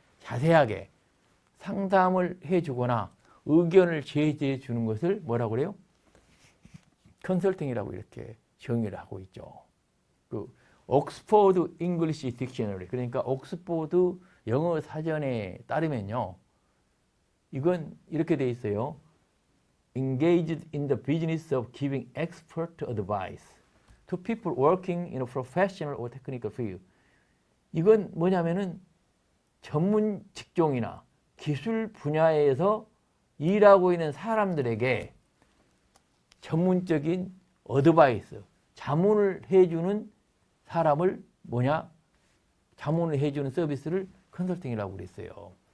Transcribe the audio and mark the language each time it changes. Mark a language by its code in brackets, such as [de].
[ko] 자세하게 상담을 해주거나 의견을 제시해 주는 것을 뭐라고 그래요? 컨설팅이라고 이렇게 정의를 하고 있죠. 옥스포드 잉글리시 딕셔너리 그러니까 옥스포드 영어 사전에 따르면요. 이건 이렇게 돼 있어요. [en] Engaged in the business of giving expert advice to people working in a professional or technical field. [ko] 이건 뭐냐면은 전문 직종이나 기술 분야에서 일하고 있는 사람들에게 전문적인 어드바이스, 자문을 해주는 사람을 자문을 해주는 서비스를 컨설팅이라고 그랬어요.